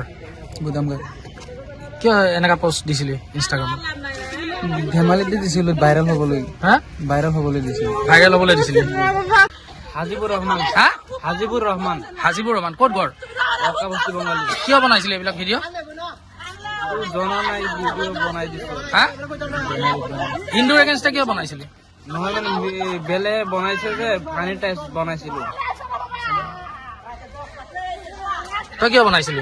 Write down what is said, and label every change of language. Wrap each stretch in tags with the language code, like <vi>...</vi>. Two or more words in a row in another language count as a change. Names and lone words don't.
<as>গুদামঘাট কিয় এনেকা পোষ্ট দিছিলি ইনষ্টাগ্ৰামত? ধেমালিতে দিছিলোঁ ভাইৰেল হ'বলৈ হা দিছিলোঁ। ভাইৰেল হ'বলৈ দিছিলি? हाजीपुर रहमान। হা? हाजीपुर रहमान হাজিবুৰ ৰহমান ক'ত ঘৰ?</as> <hi>आपका बस्ती बंगाली।</hi> <as>কিয় বনাইছিলে এইবিলাক ভিডিঅ'? জনা নাই ভিডিঅ' বনাই দিছো। হা? হিন্দুৰ এগেইনষ্টে কিয় বনাইছিলি? নহয় মানে বেলে বনাইছে যে</as> <en>funny type</en> <as>বনাইছিলো। তই কিয় বনাইছিলি?</as>